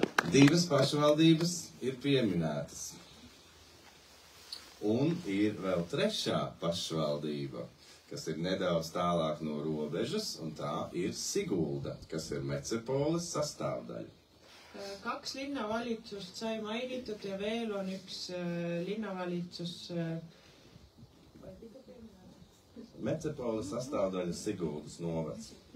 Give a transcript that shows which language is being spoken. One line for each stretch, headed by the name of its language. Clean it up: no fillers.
Latvian: Divas pašvaldības ir pieminētas. Un ir vēl trešā pašvaldība, kas ir nedaudz tālāk no robežas, un tā ir Sigulda, kas ir Mecepoles sastāvdaļa.
Estonian: 2 linnavalitsust sai mainitud ja veel on üks linnavalitsus.
Latvian: Mecepoles sastāvdaļa Siguldas novads.